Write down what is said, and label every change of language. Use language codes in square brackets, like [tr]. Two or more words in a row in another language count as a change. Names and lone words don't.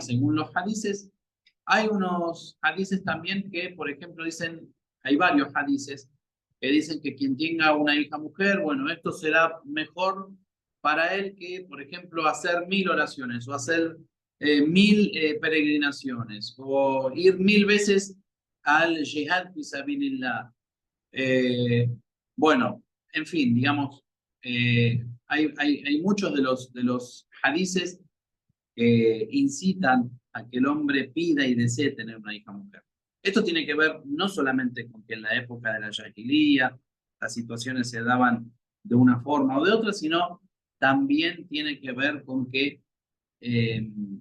[es] según los hadices, hay unos hadices también que, por ejemplo, dicen, hay varios hadices que dicen que quien tenga una hija mujer, bueno, esto será mejor para él que, por ejemplo, hacer 1000 oraciones o hacer 1000 peregrinaciones o ir 1000 veces al [ar] جهاد في سبيل الله. [es] Eh, bueno, en fin, digamos, hay muchos de los hadices que incitan a que el hombre pida y desee tener una hija mujer. Esto tiene que ver no solamente con que en la época de la Jahiliya las situaciones se daban de una forma o de otra, sino también tiene que ver con que eh,